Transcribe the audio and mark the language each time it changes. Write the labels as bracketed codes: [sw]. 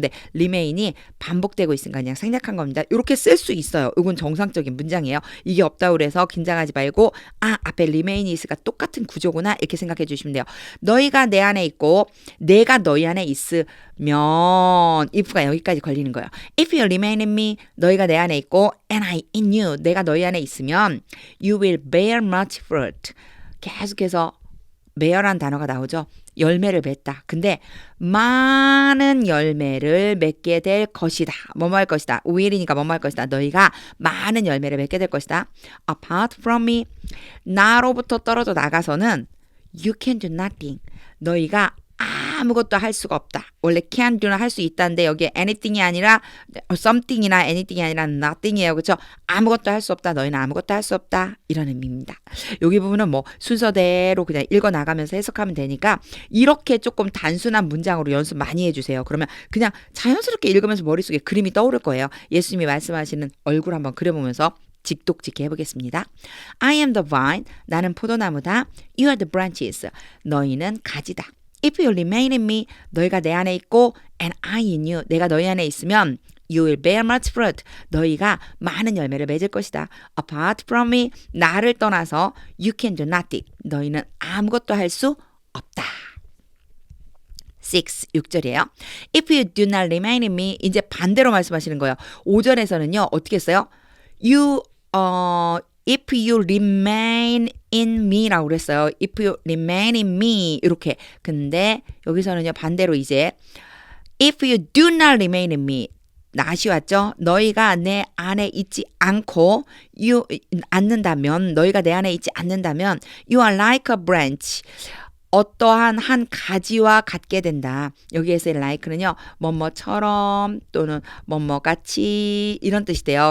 [ko] 근데 remain이 반복되고 있으니까 그냥 생략한 겁니다. 이렇게 쓸 수 있어요. 이건 정상적인 문장이에요. 이게 없다고 그래서 긴장하지 말고 앞에 remain이 있으니까 똑같은 구조구나 이렇게 생각해 주시면 돼요. 너희가 내 안에 있고 내가 너희 안에 있으면 if가 여기까지 걸리는 거예요. [en] If you remain in me [ko] 너희가 내 안에 있고 [en] and I in you [ko] 내가 너희 안에 있으면 [en] you will bear much fruit. [ko] 계속해서 bear란 단어가 나오죠. 열매를 맺다. 근데 많은 열매를 맺게 될 것이다. 뭐뭐 할 것이다. will이니까 뭐뭐 할 것이다. 너희가 많은 열매를 맺게 될 것이다. [en] Apart from me. [ko] 나로부터 떨어져 나가서는 [en] you can do nothing. [ko] 너희가 아무것도 할 수가 없다. 원래 can do는 할 수 있다는데 여기에 anything이 아니라 something이나 anything이 아니라 nothing이에요. 그렇죠? 아무것도 할 수 없다. 너희는 아무것도 할 수 없다. 이런 의미입니다. 여기 부분은 뭐 순서대로 그냥 읽어 나가면서 해석하면 되니까 이렇게 조금 단순한 문장으로 연습 많이 해주세요. 그러면 그냥 자연스럽게 읽으면서 머릿속에 그림이 떠오를 거예요. 예수님이 말씀하시는 얼굴 한번 그려보면서 직독직해 해보겠습니다. [en] I am the vine. [ko] 나는 포도나무다. [en] You are the branches. [ko] 너희는 가지다. [en] If you remain in me, [ko] 너희가 내 안에 있고 [en] and I in you, [ko] 내가 너희 안에 있으면 [en] you will bear much fruit. [ko] 너희가 많은 열매를 맺을 것이다. [en] Apart from me, [ko] 나를 떠나서 [en] you can do nothing. [ko] 너희는 아무것도 할 수 없다. 6절이에요. [en] If you do not remain in me, [ko] 이제 반대로 말씀하시는 거예요. 5절에서는요, 어떻게 했어요? [en] If you remain in me라고 [ko] 그랬어요. [en] If you remain in me [ko] 이렇게. 근데 여기서는요 반대로 이제 [en] If you do not remain in me [ko] 낫이 왔죠. 너희가 내 안에 있지 않고 않는다면 너희가 내 안에 있지 않는다면 [en] You are like a branch. [ko] 어떠한 한 가지와 같게 된다. 여기에서의 like는요. 뭐뭐처럼 또는 뭐뭐같이 이런 뜻이 돼요.